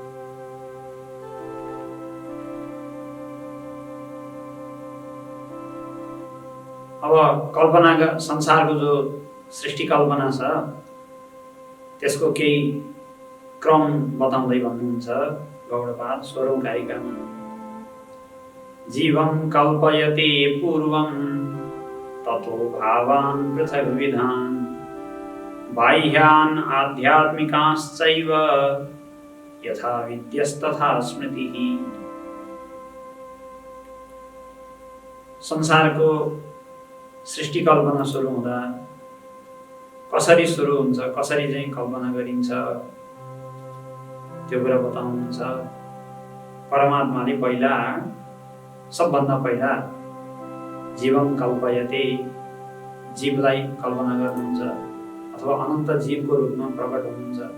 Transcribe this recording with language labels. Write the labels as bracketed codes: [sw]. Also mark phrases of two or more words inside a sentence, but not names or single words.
[ne] अब कल्पनाका संसारको जो सृष्टि कल्पना छ त्यसको केही क्रम बताउँदै भन्नुहुन्छ गौडपाद 16औं कारिकामा। [sa] जीवं कल्पयते पूर्वं ततो भावान् पृथग्विधान् बाह्यान् आध्यात्मिकाश्चैव यथा विद्यस्तथा स्मृतिः। [ne] संसारको सृष्टि कल्पना सुरु हुँदा कसरी सुरु हुन्छ, कसरी चाहिँ कल्पना गरिन्छ त्यो कुरा बताउनुहुन्छ। परमात्माले पहिला, सबभन्दा पहिला [sa] जीवं कल्पयते, [ne] जीवलाई कल्पना गर्नुहुन्छ अथवा अनन्त जीवको रूपमा प्रकट हुनुहुन्छ।